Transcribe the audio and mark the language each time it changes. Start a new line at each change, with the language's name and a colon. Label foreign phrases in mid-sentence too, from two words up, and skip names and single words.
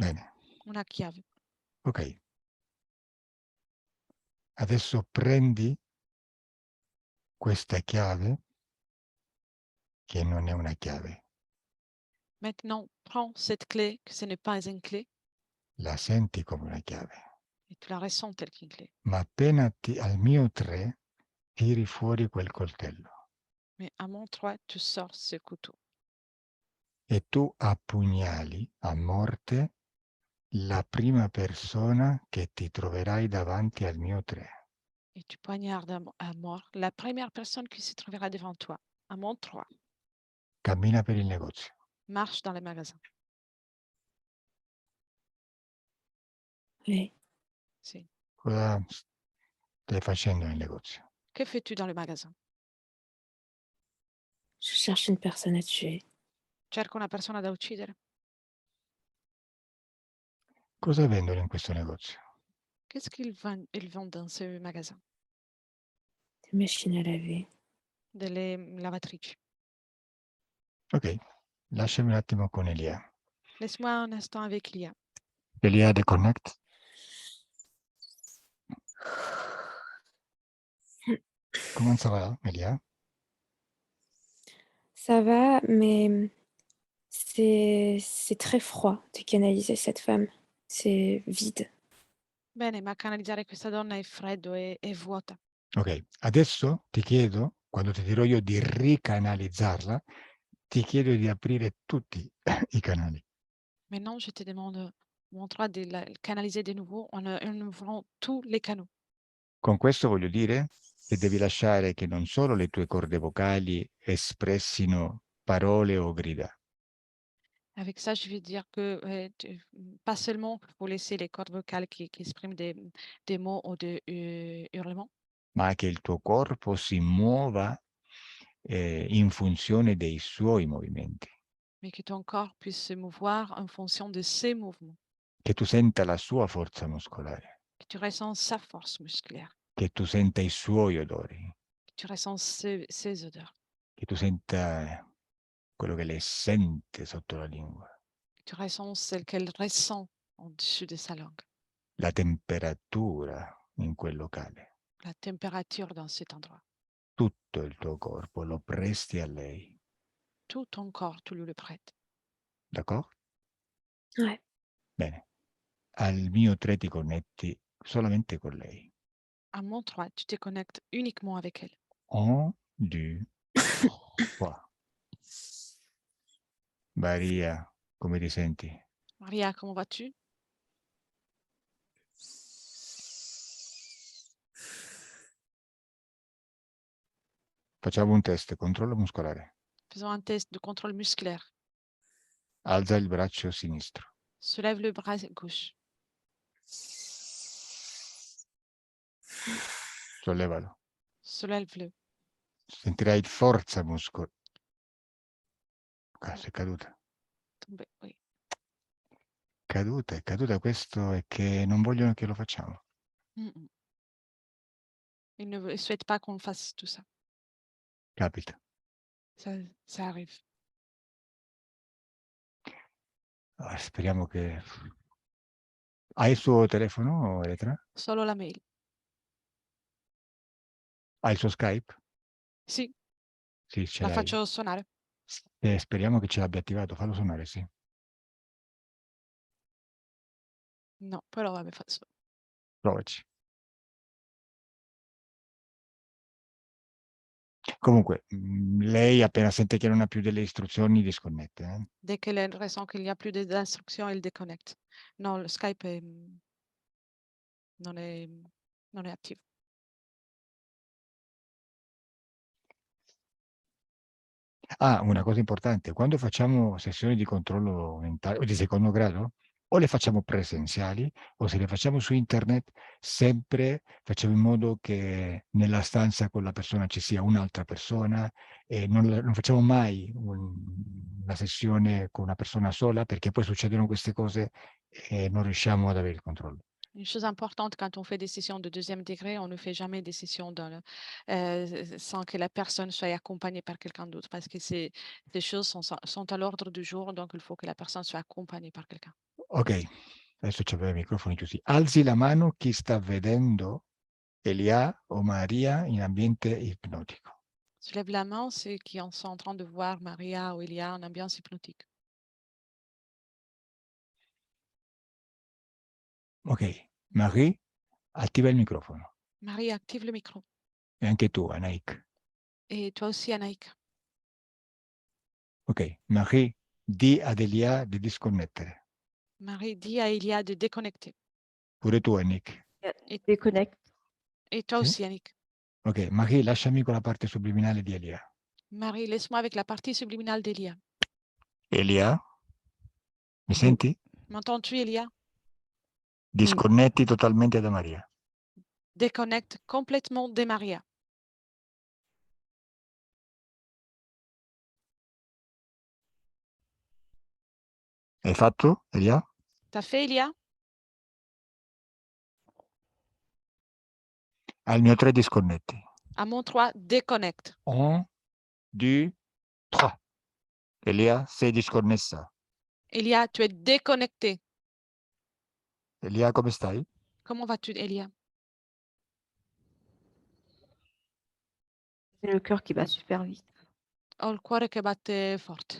Italian: Bene, Una chiave. ok. Adesso prendi questa chiave, che non è una chiave,
French: Maintenant, prends cette clé, que ce n'est pas une clé,
Italian: la senti come una chiave,
French: et tu la ressens telle qu'une clé.
Italian: ma appena al mio 3 tiri fuori quel coltello
French: Mais à mon 3, tu sors ce couteau.
Italian: e tu appugnali a morte la prima persona che ti troverai davanti al mio 3.
French: Et tu poignardes à mort la première personne qui se trouvera devant toi. À mon 3,
Italian: Cammina per il negozio.
French: marche dans le magasin. Oui.
Italian: Si. Cosa stai facendo nel negozio?
French: Que fais-tu dans le magasin? Je cherche une personne à tuer.
Italian: Cerco una persona da uccidere. Cosa vendono in questo negozio?
French: Qu'est-ce ils vendent dans ce magasin? Des machines à laver.
Italian: Delle lavatrici. Ok, lasciami un attimo con Elia.
French: Laisse-moi un instant avec Lia.
Italian: Elia,
English: the connect.
French: Comment ça va, Elia? Ça va, mais c'est très froid de canaliser cette femme. C'est vide.
Italian: Bene, ma canalizzare questa donna è freddo e vuota. Ok, adesso ti chiedo, quando ti dirò io di ricanalizzarla, ti chiedo di aprire tutti i canali.
French: Maintenant, je te demande, mon 3, de la canaliser de nouveau en ouvrant tous les canaux.
Italian: Con questo voglio dire che devi lasciare che non solo le tue corde vocali espressino parole o grida,
French: Avec ça, je veux dire que pas seulement il faut laisser les cordes vocales qui expriment des mots ou des hurlements,
Italian: ma che il tuo corpo si muova in funzione dei suoi movimenti,
French: mais que ton corps puisse se mouvoir en fonction de ses mouvements,
Italian: che tu senta la sua forza muscolare,
French: que tu ressens sa force musculaire,
Italian: che tu senta i suoi odori,
French: que tu ressens ses odeurs,
Italian: che tu senta quello che lei sente sotto la lingua,
French: que tu ressens celle qu'elle ressent en dessus de sa langue,
Italian: la temperatura in quel locale.
French: la température dans cet endroit.
Italian: Tutto il tuo corpo lo presti a lei,
French: Tout ton corps, tu lui le prêtes.
Italian: d'accordo?
French: Ouais.
Italian: Bene. Al mio 3 ti connetti solamente con lei.
French: À mon 3, tu te connectes uniquement avec elle. 1, 2, 3.
Italian: Maria, come ti senti? Maria,
French: comment vas-tu?
Italian: Facciamo un test, controllo muscolare.
French: Faisons un test de contrôle musculaire.
Italian: Alza il braccio sinistro.
French: Soulève le bras gauche.
Italian: Sollevalo.
French: Soulève-le.
Italian: Sentirai forza muscolare. Cazzo, è caduta.
French: Tombé, oui.
Italian: Caduta, è caduta. Questo è che non vogliono che lo facciamo. Mm.
French: Il ne souhaite pas qu'on fasse tout ça.
Italian: Capita.
French: Ça arrive.
Italian: Speriamo che... Hai il suo telefono, Elettra? Solo la mail. Hai il suo Skype? Sì, Sì, ce la l'hai. faccio suonare. Speriamo che ce l'abbia attivato. Fallo suonare, sì. No, però vabbè, faccio. Provaci. Comunque, lei appena sente che non ha più delle istruzioni disconnette.
French: Dès qu'elle ressent qu'il n'y a plus d'instructions, elle déconnecte.
Italian: Non, le Skype non è, non è attivo. Ah, una cosa importante, quando facciamo sessioni di controllo mentale o di secondo grado, o le facciamo presenziali o se le facciamo su internet, sempre facciamo in modo che nella stanza con la persona ci sia un'altra persona e non facciamo mai una sessione con una persona sola perché poi succedono queste cose e non riusciamo ad avere il controllo.
French: Une chose importante quand on fait des sessions de deuxième degré, on ne fait jamais des sessions sans que la personne soit accompagnée par quelqu'un d'autre parce que ces choses sont à l'ordre du jour, donc il faut que la personne soit accompagnée par quelqu'un.
Italian: Ok, adesso c'avevo i microfoni chiusi. Alzi la mano chi sta vedendo Elia o Maria in ambiente ipnotico.
French: Soulève la main ceux qui sont en train de voir Maria ou Elia en ambiance hypnotique.
Italian: Ok, Marie, attiva il microfono.
French: Marie, active le micro.
Italian: E anche tu, Anaïk.
French: Et toi aussi, Anaïk.
Italian: Ok, Marie, di ad Elia di disconnettere.
French: Marie, dis à Elia de déconnecter.
Italian: Pure tu, Annick.
French: Et, Déconnecte. et toi
Italian: Sì?
French: aussi, Annick.
Italian: Ok, Marie, lasciami con la parte subliminale di Elia.
French: Marie, laisse-moi avec la partie subliminale d'Elia.
Italian: Elia, mi senti?
French: M'entends-tu, Elia?
Italian: Disconnetti totalmente da Maria.
French: Déconnecte complètement de Maria.
Italian: Hai fatto, Elia?
French: T'as fait, Elia?
Italian: Al mio 3 disconnetti.
French: À mon 3, déconnecte. 1, 2, 3.
Italian: Elia, sei disconnessa.
French: Elia, tu es déconnecté.
Italian: Elia, come stai?
French: Comment vas-tu, Elia? C'est le cœur qui bat super vite.
Italian: Ho il cuore che batte forte.